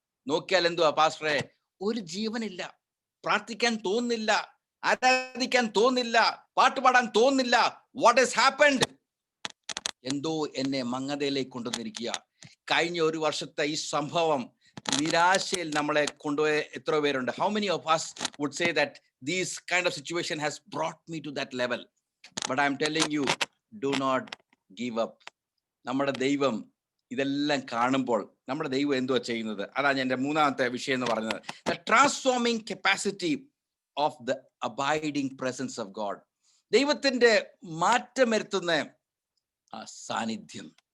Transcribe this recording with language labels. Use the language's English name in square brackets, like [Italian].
[Malayalam] നോക്കിയാൽ എന്തുവാ പാസ്റ്ററെ? ഒരു ജീവനില്ല, പ്രാർത്ഥിക്കാൻ തോന്നുന്നില്ല, ആരാധിക്കാൻ തോന്നുന്നില്ല, പാട്ടുപാടാൻ തോന്നുന്നില്ല. [English] What has happened? [Malayalam] എന്തോ എന്നെ മങ്ങതയിലേക്ക് കൊണ്ടുവന്നിരിക്കുക. കഴിഞ്ഞ ഒരു വർഷത്തെ ഈ സംഭവം നിരാശയിൽ നമ്മളെ കൊണ്ടുപോയ എത്ര പേരുണ്ട്? [English] How many of us would say that this kind of situation has brought me to that level? But I am telling you, do not give up. [Malayalam] നമ്മുടെ ദൈവം ഇതെല്ലാം കാണുമ്പോൾ നമ്മുടെ ദൈവം എന്തുവാ ചെയ്യുന്നത്? അതാണ് എൻ്റെ മൂന്നാമത്തെ വിഷയം എന്ന് പറയുന്നത്. [English] The transforming capacity of the abiding presence of God. [Malayalam] ദൈവത്തിന്റെ മാറ്റം വരുത്തുന്ന ആ സാന്നിധ്യം.